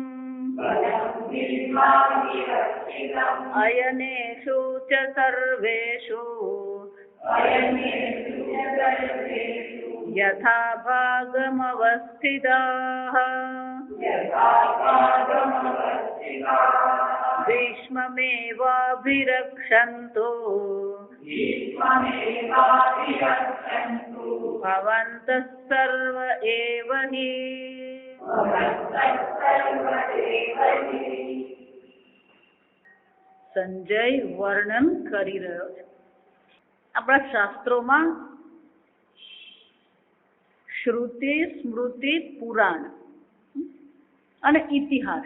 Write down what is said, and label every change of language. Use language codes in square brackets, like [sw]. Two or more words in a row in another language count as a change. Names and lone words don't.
[sa] अयनेषु च सर्वेषु यथा भागमवस्थिताः भीष्ममेवाभिरक्षन्तु भवन्तः सर्व एव हि। [gu] સંજય વર્ણન કરી રહ્યો છે. આપણા શાસ્ત્રોમાં શ્રુતિ, સ્મૃતિ, પુરાણ અને ઇતિહાસ.